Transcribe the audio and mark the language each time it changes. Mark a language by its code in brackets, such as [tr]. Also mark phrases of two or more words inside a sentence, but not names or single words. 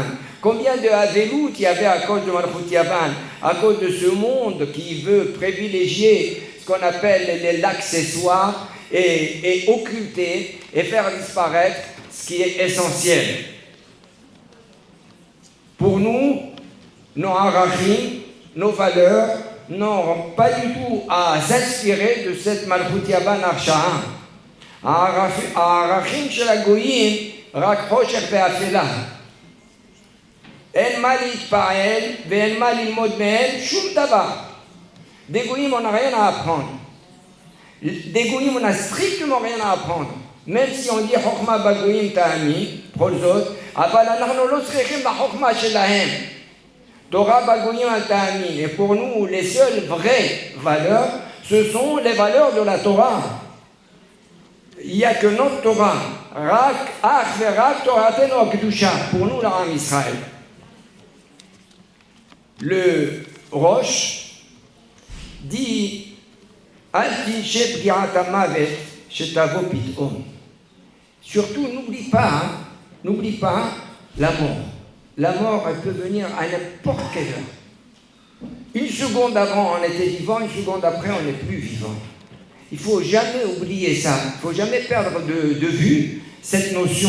[fr] Combien de Havelut il y avait à cause de [he] מלכות יון, [fr] à cause de ce monde qui veut privilégier ce qu'on appelle l'accessoire et occulter et faire disparaître ce qui est essentiel. Pour nous, nos arachim, nos valeurs, n'ont pas du tout à s'inspirer de cette [he] מלכות יון הרשעה. הערכים של הגויים רק חושך ואפלה. אין מה להתפעל ואין מה ללמוד מהם שום דבר. [fr] Des goyim, on n'a rien à apprendre. Des goyim, on n'a strictement rien à apprendre. Même si on dit [he] חוכמה בגויים תעמי, בכל זאת, אבל אנחנו לא צריכים לחוכמה שלהם. תורה בגויים אל תאמין. [fr] Et pour nous, les seules vraies valeurs, ce sont les valeurs de la Torah. Il n'y a que notre Torah. [he] רק אך ורק תורתנו קדושה. [fr] Pour nous, la Ham Israël. Le Rosh dit [he] אל תנשה פגיעת המוות שתבוא פתאום. [fr] Surtout, n'oublie pas la mort. La mort, elle peut venir à n'importe quelle heure. Une seconde avant, on était vivant, une seconde après, on n'est plus vivant. Il ne faut jamais oublier ça. Il ne faut jamais perdre de vue cette notion.